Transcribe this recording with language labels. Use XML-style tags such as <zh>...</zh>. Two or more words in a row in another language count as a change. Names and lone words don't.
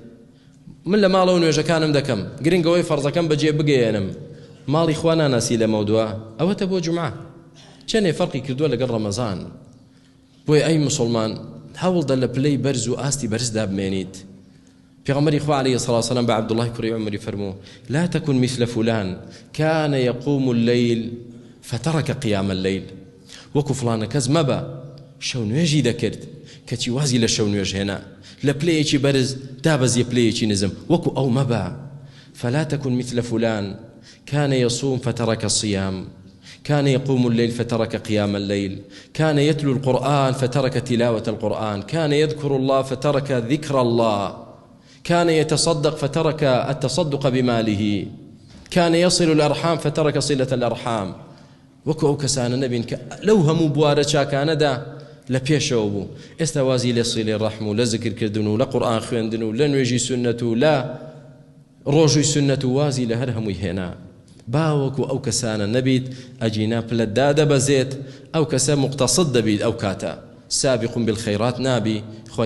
<ckb>من لە ماڵەوە نوێژەکانم دەکەم، گرنگەوەی فەرزەکەم بەجێ بگەێنم، ماڵی خوا ناناسی لەمە دوا، ئەوەتە بۆ جومعە. چەندێ فەرقی کردووە لەگەڵ ڕەمەزان. بۆیە ئەی مسلمان هەوڵدە لە پلەی بەرز و ئاستی بەرزدا بمێنیت. پێغەمبەری خوا</ckb> <ar>عەلەیهی سەڵاتو وسەلام</ar> <ckb>بە عەبدوڵڵاهی کوڕی عومەری فەرموو:</ckb> <ar>لا تكن مثل فلان كان يقوم الليل فترك قيام الليل.</ar> <ckb>وەکو فڵانە کەس مەبە شەو نوێژی دەکرد کەچی وازی لە شەو نوێژ هێنا، لە پلەیەکی بەرز دابەزیە پلەیەکی نزم، وەکو ئەو مەبە.</ckb> <ar>فلا تكن مثل فلان كان يصوم فترك الصيام، كان يقوم الليل فترك قيام الليل، كان يتلو القرآن فترك تلاوة القرآن، كان يذكر الله فترك ذكر الله، كان يتصدق فترك التصدق بماله، كان يصل الأرحام فترك صلة الأرحام.</ar> <ckb>وەکو ئەو کەسانە نەبین کە لەو هەموو بوارە چاکانەدا لە پێشەوە بوو، ئێستا وازی لە سیلەی ڕەحم و لە زیکرکردن و لە قورئان خوێندن و لە نوێژی سونەت و لە ڕۆژووی سونەت و وازی لە هەر هەمووی هێنا. باوەکو ئەو کەسانە نەبیت، ئەجینا پلەتدا دەبەزێت، ئەو کەسە مقتصد دەبیت، ئەو کاتە</ckb> <ar>سابقون بالخەیرات</ar> <ckb>نابی.</ckb>